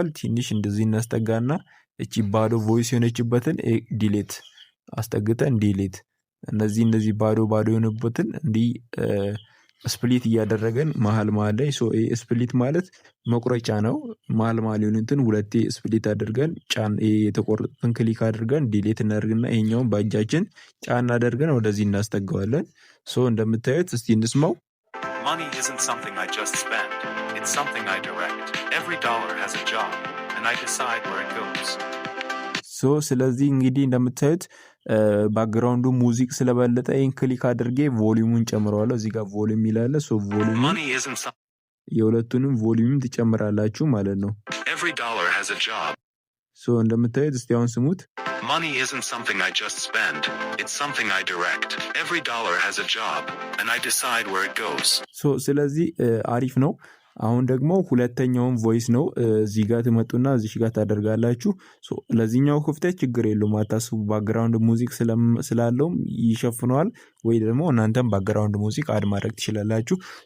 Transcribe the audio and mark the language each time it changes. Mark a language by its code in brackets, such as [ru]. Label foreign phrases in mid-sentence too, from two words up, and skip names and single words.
[am] ትንሽ እንደዚህ እናስጠጋና እቺ ባዶ ቮይስ የሆነችበትን ዲሌት አስጠግተን ዲሌት እነዚህ ባዶ የሆኑበትን እንዲህ ስፕሊት እያደረገን መሀል ላይ ስፕሊት ማለት መቁረጫ ነው። መሀል የሆኑትን ሁለቴ ስፕሊት አድርገን ጫን የተቆረጡትን ክሊክ አድርገን ዲሌት እናደርግና ይሄኛውን በእጃችን ጫን አድርገን ወደዚህ እናስጠጋዋለን። እንደምታዩት እስቲ እንስማው። [en] Money isn't something I just spend. It's something I direct. Every dollar has a job, and I decide where it goes. [am] ስለዚህ እንግዲህ እንደምታዩት ባክግራውንዱ ሙዚክ ስለበለጠ ይሄን ክሊክ አድርጌ ቮሊዩሙን ጨምረዋለሁ። እዚህ ጋር ቮሊዩም ይላል። ቮሊዩም የሁለቱንም ቮሊዩም ትጨምራላችሁ ማለት ነው። [en] Every dollar has a job. [am] እንደምታዩት እስቲ አሁን ስሙት። [en] Money isn't something I just spend. It's something I direct. Every dollar has a job, and I decide where it goes. [am] ስለዚህ አሪፍ ነው። አሁን ደግሞ ሁለተኛውን ቮይስ ነው እዚህ ጋር ትመጡና እዚህ ጋር ታደርጋላችሁ። ለዚህኛው ክፍተት ችግር የለውም አታስቡ። ባክግራውንድ ሙዚክ ስላለውም ይሸፍነዋል። ወይ ደግሞ እናንተም ባክግራውንድ ሙዚክ አድ ማድረግ ትችላላችሁ።